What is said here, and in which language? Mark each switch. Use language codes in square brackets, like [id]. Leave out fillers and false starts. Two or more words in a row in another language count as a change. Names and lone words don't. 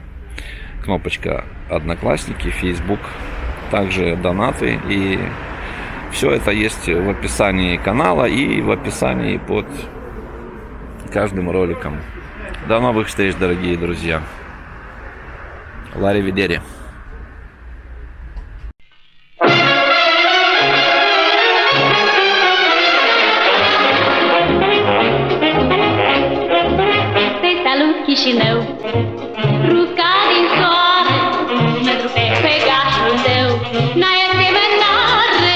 [ru] Кнопочка Одноклассники, Facebook, также донаты. И все это есть в описании канала и в описании под каждым роликом. До новых встреч, дорогие друзья. Ларри Видери. [ro] Chișinău, ruca din soare, mândru pe pegașul tău, n-ai asemănare.